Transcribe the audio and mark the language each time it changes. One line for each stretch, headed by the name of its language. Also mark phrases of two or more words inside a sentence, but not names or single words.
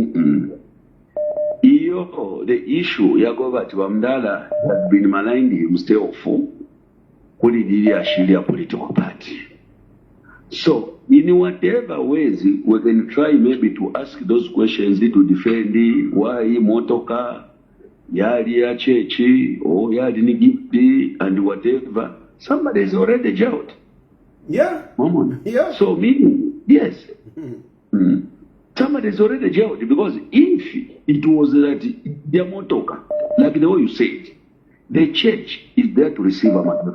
English: The issue ya Govt Wamdala has been maligned himself when he did a political party. So, in whatever ways, we can try maybe to ask those questions to defend why
Bemba: motoka, yari chechi,
English: or
Bemba: yari gifti,
English: and whatever. Somebody is already jailed. Yeah. Yeah. So, meaning, yes. somebody is already jailed, because if it was that their motoka, like the way you said, the church is there to receive a gift.